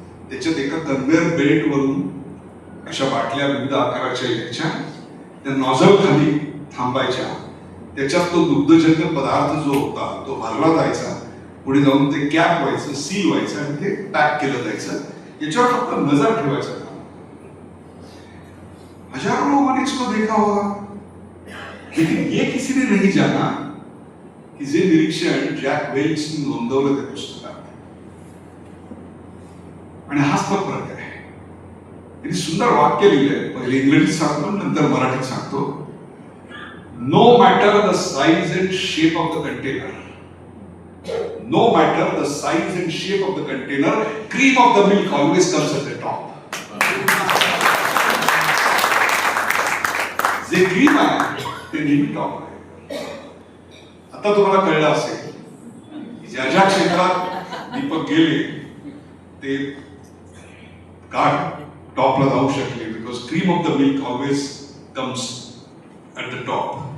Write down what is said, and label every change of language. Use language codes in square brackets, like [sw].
[mr] त्याच्यात एका conveyor belt वरून अशा बाटल्या विविध आकाराच्या यायच्या, त्या नॉझल खाली थांबायच्या. त्याच्यात तो दुग्धजन्य पदार्थ जो होता तो भरला जायचा. पुढे जाऊन ते कॅप व्हायचं, सील व्हायचं आणि ते पॅक केलं जायचं. याच्यावर फक्त नजर ठेवायचं काम. [hi] हजारों लोगों ने इसको देखा होगा, लेकिन ये किसी ने नहीं जाना की [mr] जे निरीक्षण जॅक वेल्चने नोंदवलं त्या पुस्तकात आणि हाच तो फरक आहे. त्यांनी सुंदर वाक्य लिहिलंय, पहिले इंग्रजीत सांगतो नंतर मराठीत सांगतो. [en] No matter the size and shape of the container, no matter the size and shape of the container, cream of the milk always comes at the top. [mr] जे क्रीम आहे ते नेहमी टॉप आहे. आता तुम्हाला कळलं असेल ज्या ज्या क्षेत्रात दीपक गेले ते का टॉपला जाऊ शकले, [en] Because cream of the milk always comes at the top.